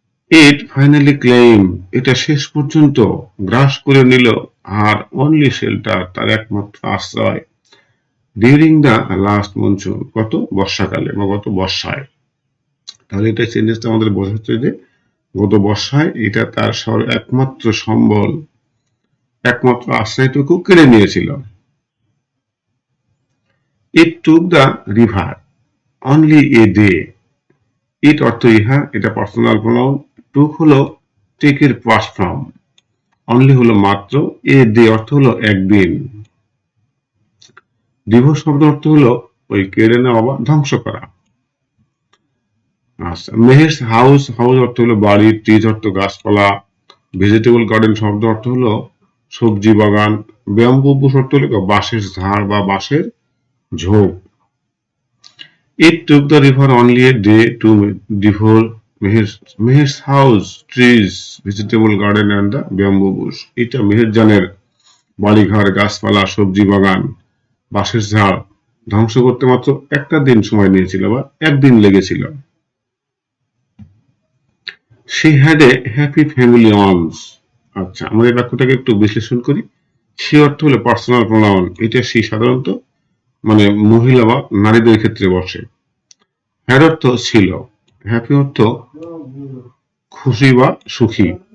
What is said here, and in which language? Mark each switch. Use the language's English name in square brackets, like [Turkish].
[English] it finally claim, [Bangla] এটা শেষ পর্যন্ত গ্রাস করে নিল, [English] আর only shelter, [Bangla] তার একমাত্র আশ্রয়, [English] during the last monsoon, [Bangla] গত বর্ষাকালে বা গত বর্ষায়। তাহলে এটা সেন্টেন্সটা আমাদের বোঝাচ্ছে যে গত বর্ষায় এটা তার একমাত্র সম্বল, একমাত্র আশ্রয়টুকু কেড়ে নিয়েছিল। [English] It took the river only a day. [Bangla] It অর্থ ইহা, এটা পার্সোনাল প্রোনাউন। টুক হলো টেক এর পাস্ট ফর্ম, অনলি হলো মাত্র, এ ডে অর্থ হলো একদিন। ডিভোর্স শব্দ অর্থ হলো ওই কেড়ে নেওয়া বা ধ্বংস করা। আচ্ছা, মেহের হাউস, হাউস অর্থ হলো বাড়ি, ট্রিজ অর্থ গাছপালা, ভেজিটেবল গার্ডেন শব্দ অর্থ হলো সবজি বাগান, ব্যাম্বু বুশ অর্থ হলো বাঁশের ঝাড় বা বাঁশের ঝোপ। [English] It took the river only a day to devour Meher's house, trees, vegetable garden and the bamboo bush. [Bangla] এটা মেহেরজানের বাড়িঘর, গাছপালা, সবজি বাগান বাঁশের ঝাড় ধ্বংস করতে মাত্র একটা দিন সময় নিয়েছিল বা একদিন লেগেছিল। [English] She had a happy family once. [Bangla] আচ্ছা, আমরা এই বাক্যটাকে একটু বিশ্লেষণ করি। সে অর্থ হলো পার্সোনাল প্রোনাউন, এটা সে সাধারণত মানে মহিলা বা নারীদের ক্ষেত্রে বসে। হ্যাড অর্থ ছিল, হ্যাপি অর্থ খুশি বা সুখী।